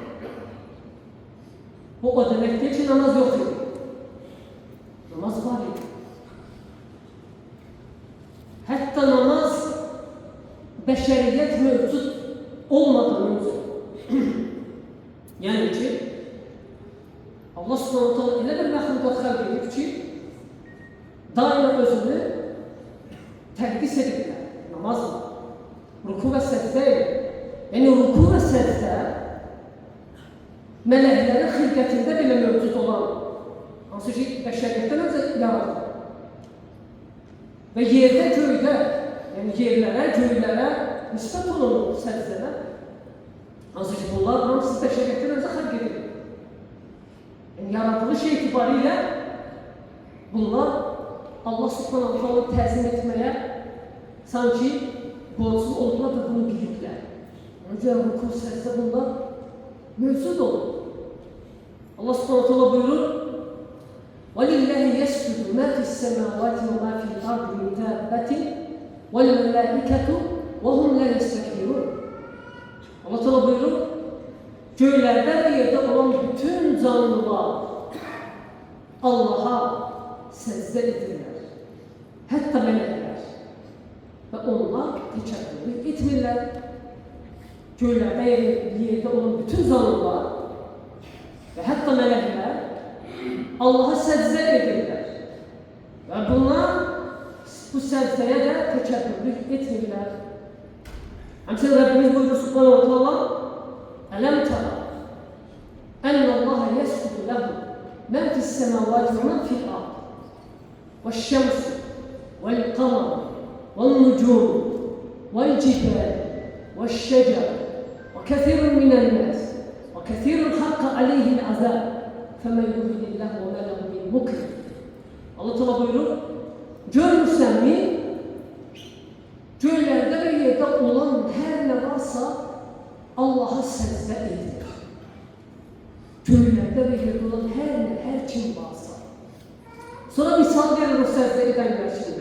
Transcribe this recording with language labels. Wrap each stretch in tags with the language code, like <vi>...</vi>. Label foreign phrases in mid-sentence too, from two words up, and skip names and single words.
<tr>Bu o demek değil ki namaz yok idi. Namaz var idi. Hatta namaz beşeriyet mevcut olmadan önce yani ki</tr> <ar>الله سبحانه وتعالى</ar> <az>elə bir məxluqat xəlq edib ki daima özünü təqdis edirlər namazla.</az> <tr>Ruku ve secde, yani ruku ve secde meleklerin</tr> <az>xilqətində belə mövcud olan hansı ki bəşəriyyətdən öncə yaratılır. Ve yerde göydə, yani yerlərə, göylərə nisbət olan secdələr hansı ki bunlar hamısı bəşəriyyətdən öncə xəlq edilir.</az> <tr>Yani yaratılış itibariyle bunlar</tr> <ar>الله سبحانه وتعالى</ar> <az>təzim etməyə sanki borçlu oldular da bunu bilirler.</az> <tr>Önce ruku secde bunlar mevcut olur.</tr> <ar>الله سبحانه وتعالى</ar> <tr>buyurur</tr> <ar>وَلِلَّهِ يَسْجُدُ مَا فِي السَّمَاوَاتِ وَمَا فِي الْأَرْضِ مِنْ دَابَّةٍ وَالْمَلَائِكَةُ وَهُمْ لَا يَسْتَكْبِرُونَ</ar> <tr>Allah Teala buyurur göklerde ve yerde olan bütün canlılar Allah'a secde edirler. Hatta melekler. Ve onlar teşekkür etmirler. Göklerde yerde olan bütün canlılar ve hatta melekler Allah'a secde edirler. Ve bunlar bu secdeye de teşekkür etmirler.</tr> <az>Həmçinin Rabbimiz buyurur</az> <ar>سبحانه وتعالى ألم تر أن الله يسجد له من في السماوات ومن في الأرض والشمس والقمر وَالنُّجُومُ وَالْجِبَالِ وَالشَّجَرُ وَكَثِيرٌ مِنَ النَّاسِ وَكَثِيرٌ حَقَّ عَلَيْهِ الْعَذَابُ فَمَنْ يُهِنِ اللّٰهُ وَمَا لَهُ مِنْ مُكْرِمٍ</ar> <tr>Allah Teala buyurur, görürsen mi? Göklerde ve yerde olan her ne varsa Allah'a secde edilir. Göklerde ve yerde olan her kim varsa. Sonra misal verir o secde edenler şimdi.</tr>